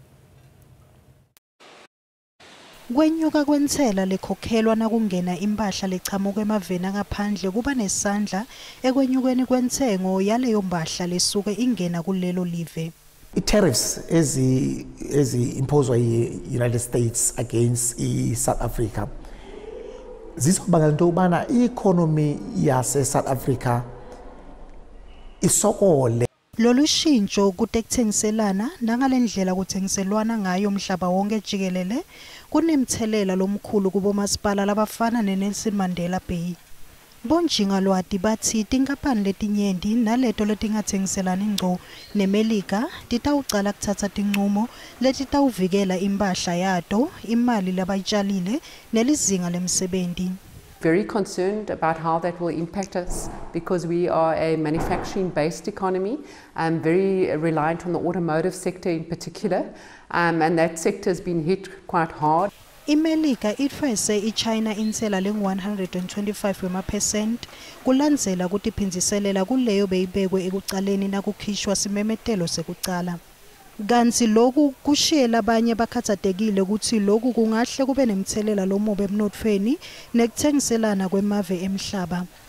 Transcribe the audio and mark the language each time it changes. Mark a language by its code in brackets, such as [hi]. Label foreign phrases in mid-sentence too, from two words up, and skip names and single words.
[ss] Kwenyuka kwentsela lekhokhelwa nakungena impahla lechamuka emaveni ngaphandle kuba nesandla ekwenyukeni kwenthengo yaleyo mpahla lesuke ingena kulelo live. [zu] I-tariffs ezi-imposed yi-United States against i-South Africa zizobangela into yokubana i-economy yase-South Africa isokole. [ss] Lolu shintsho kutekuthengiselana nangalendlela kuthengiselwana ngayo umhlaba wonke jikelele kunemthelela lomkhulu kubomasipala labafana neNelson Mandela Bay. Bonjinga lwati bathi tinkampani letinyenti naleto letingathengiselani ngco neMelika titawucala kuthatha tinqumo letitawuvikela impahla yato, imali labayitshalile nelizinga lemsebenzi. [en] Very concerned about how that will impact us because we are a manufacturing-based economy, very reliant on the automotive sector in particular, and that sector has been hit quite hard. [ss] iMelika itfwese iChina intsela ling-125 wema% kulandzela kutiphinziselela kuleyo beyibekwe ekucaleni nakukhishwa simemetelo sekucala. [zu] Kanti lokhu kushiye labanye bakhathatekile ukuthi lokhu kungahle kube nemthelela lomubi emnothweni nekuthengiselana kwemave emhlaba.